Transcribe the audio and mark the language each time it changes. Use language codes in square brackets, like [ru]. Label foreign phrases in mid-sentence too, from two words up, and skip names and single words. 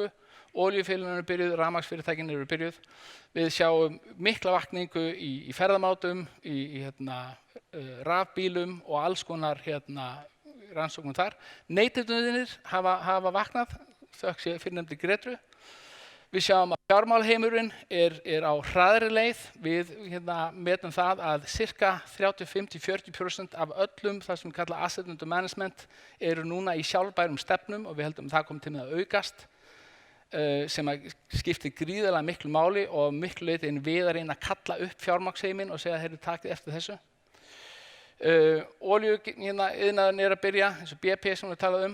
[is] Olíufélögin byrjuð, rafmagnsfyrirtækin byrjuð. Við sjáum mikla vakningu í ferðamátum, í rafbílum og alls konar rannsóknum þar. Neytendurnir hafa vaknað, þökk sé fyrrnefndri Grétru. Við sjáum að fjármálaheimurinn á hraðri leið. Við metum það að cirka 35-40% af öllum það sem við kalla [en] asset under management [is] núna í sjálfbærum stefnum og við heldum að það komi til með að aukast. Sem skiptir gríðarlega miklu máli og miklu leyti við að reyna að kalla upp fjármagnsheiminn og segja að þeir takið eftir þessu. Olíuiðnaðurinn að byrja, eins og BP sem við talaðum.